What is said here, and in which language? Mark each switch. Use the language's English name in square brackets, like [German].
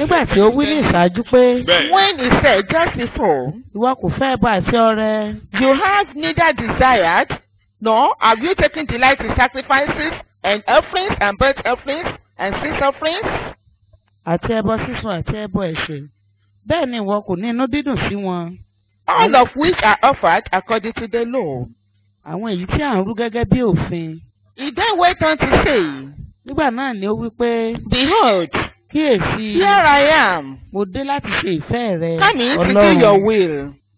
[Yoruba] nígbà tí ó wí ní ìṣáájú pé Bẹ́ẹ̀. [English] When he said just before, [Yoruba] ìwọ kò fẹ́ ẹbọ àti ọrẹ. [English] you have neither desired nor have you taken delight in sacrifices and offerings and burnt offerings and sin offerings, [Yoruba] àti ẹbọ sísun àti ẹbọ ẹ̀ṣẹ̀. Bẹ́ẹ̀ ni ìwọ kò ní inú dídùn sí wọn. [English] all of which are offered according to the law. [Yoruba] Àwọn èyí tí à ń rú gẹ́gẹ́ bí òfin. [English] He then went on to say, [Yoruba] Nígbà náà ni ó wí pé [English] behold, [Yoruba] kíyèsí [English] here I am, [Yoruba] mo dé láti ṣe ìfẹ́ rẹ [English] coming to do your [Yoruba] Ọlọ́run. [English] will.